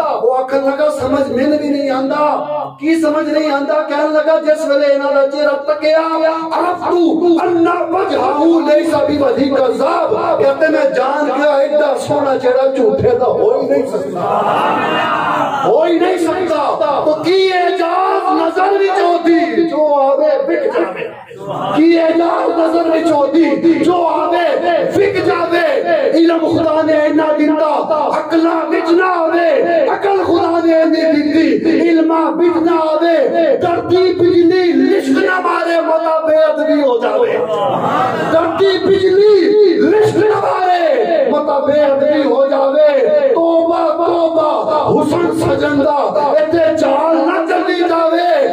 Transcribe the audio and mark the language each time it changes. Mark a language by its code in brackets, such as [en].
[pa] وہ آخر لگا سمجھ میں بھی نہیں آندا. کی سمجھ نہیں آندا؟ کہنے لگا جس ویلے انہاں دا چہرہ تکیا, [ar] عرفتو ان وجہہ لیس بوجہ کذاب, [pa] کہتے میں جان گیا ایڈا سونا چہرہ جھوٹے دا ہو ہی نہیں سکتا, ہو ہی نہیں سکتا. تو کی اعجاز نظر وچ ہوندی جو آوے وک جاوے, کی اعجاز نظر وچ ہوندی جو آوے وک جاوے. علم خدا نے اینا دتا, عقلاں وچ نہ آوے, عقل خدا نے اینے دتی, علماں وچ نہ آوے. ڈرتی بجلی لشک نہ مارے, متا بے ادبی ہو جاوے. ڈرتی بجلی لشک نہ مارے, متا بے ادبی ہو جاوے. توبہ توبہ حسن سجندہ ایتے چال نہ چلی جاوے.